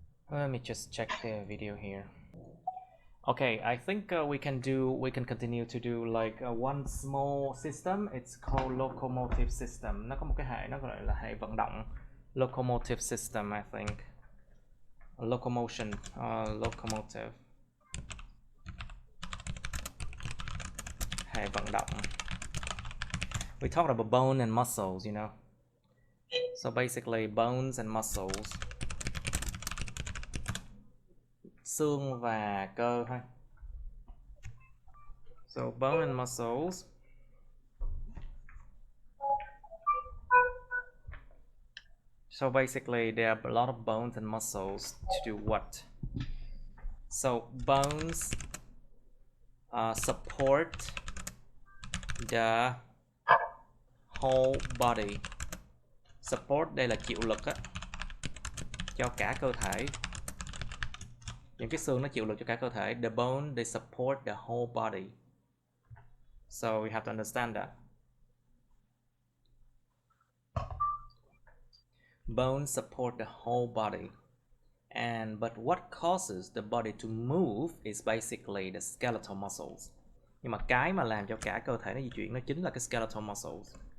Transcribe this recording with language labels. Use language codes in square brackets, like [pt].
[en] Let me just check the video here. Okay, I think we can continue to do like one small system. It's called locomotive system. [vi] Nó có một cái hệ nó gọi là hệ vận động. [en] Locomotive system, I think. Locomotion, locomotive. [vi] Hệ vận động. [en] We talked about bone and muscles, you know. So basically bones and muscles. [vi] Xương và cơ thôi. [en] So bone and muscles. So basically there are a lot of bones and muscles to do what? So bones support the whole body. [vi] Support đây là chịu lực á, cho cả cơ thể. Những cái xương nó chịu lực cho cả cơ thể. [en] The bone they support the whole body. So we have to understand that. Bones support the whole body. But what causes the body to move is basically the skeletal muscles. [vi] Nhưng mà cái mà làm cho cả cơ thể nó di chuyển nó chính là cái skeletal muscles.